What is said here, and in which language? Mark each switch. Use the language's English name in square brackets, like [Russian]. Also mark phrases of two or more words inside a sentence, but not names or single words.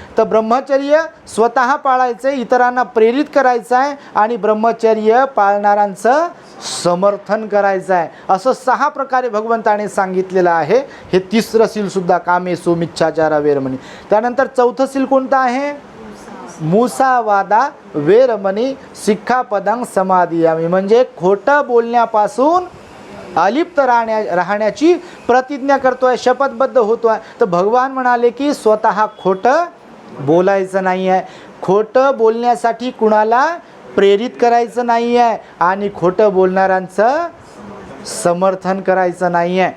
[Marathi] तर ब्रह्मचर्य स्वतः पाळायचं आहे, इतरांना प्रेरित करायचं आहे आणि ब्रह्मचर्य पाळणाऱ्यांचं समर्थन करायचं आहे, असं 6 प्रकारे भगवंताने सांगितलेलं आहे. हे तिसरं सीलसुद्धा [Pali] कामेसु मिच्छाचारा वेरमणी. [Marathi] त्यानंतर चौथं सील कोणतं आहे, [Pali] मुसावादा वेरमणी सिक्खापदं समादियामी, [Marathi] म्हणजे खोटं बोलण्यापासून अलिप्त राहण्याची प्रतिज्ञा करतोय, शपथबद्ध होतो आहे. तर भगवान म्हणाले की स्वतः खोटं बोलायचं नाही आहे, खोटं बोलण्यासाठी कुणाला प्रेरित करायचं नाही आहे आणि खोटं बोलणाऱ्यांचं समर्थन करायचं नाही आहे.